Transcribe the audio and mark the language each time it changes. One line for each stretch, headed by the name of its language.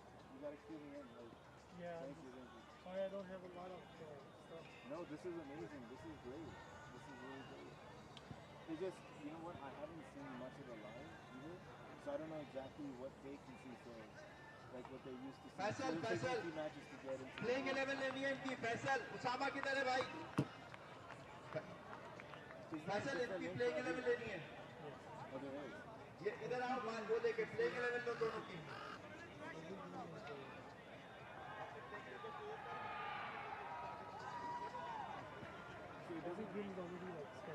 English: You gotta cue me in. Like, Yeah. thank you, thank you. Sorry, I don't have a lot of stuff. No, this is amazing. This is great. This is really great. It's just, you know what? I haven't seen much of the live either, so I don't know exactly what they can see. So, like what they used to see. So Faisal, it'll take me a Faisal. few matches to get into.
Hindi: Playing 11 लेनी है इनकी फैसल उसामा किधर है भाई फैसल इनकी playing 11 लेनी है
English: Oh, there is.
Hindi: ये इधर आओ वो लेके प्लेइंग 11 लो दोनों की
English: So it doesn't give me the already like schedule.